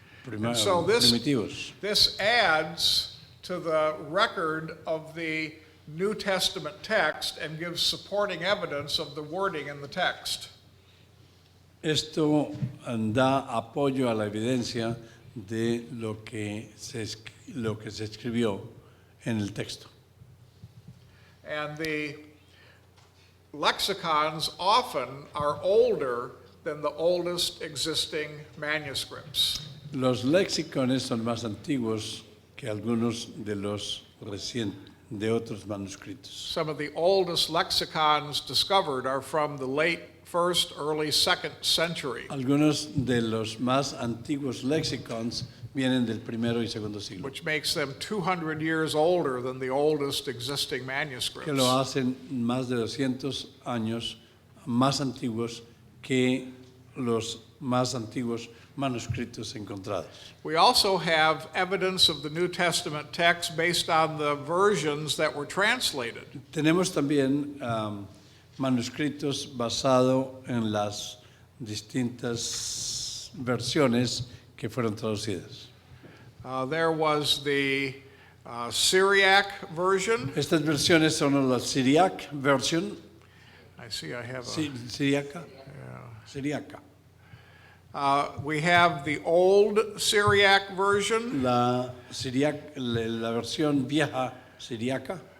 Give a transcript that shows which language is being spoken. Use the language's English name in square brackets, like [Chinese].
[English] And so this- [Spanish] primitivos. [English] This adds to the record of the New Testament text and gives supporting evidence of the wording in the text. [Spanish] Esto da apoyo a la evidencia de lo que se escribió en el texto. [English] And the lexicons often are older than the oldest existing manuscripts. [Spanish] Los lexicones son más antiguos que algunos de los de otros manuscritos. [English] Some of the oldest lexicons discovered are from the late first, early second century, [Spanish] Algunos de los más antiguos lexicons vienen del primero y segundo siglo, [English] which makes them 200 years older than the oldest existing manuscripts. [Spanish] que lo hacen más de 200 años más antiguos que los más antiguos manuscritos encontrados. [English] We also have evidence of the New Testament text based on the versions that were translated. [Spanish] Tenemos también manuscritos basados en las distintas versiones que fueron traducidas. [English] There was the Syriac version. [Spanish] Estas versiones son la [English] Syriac version, I see I have a... [Spanish] Syriaca, Syriaca. [English] We have the old Syriac version, [Spanish] La versión vieja Syriaca,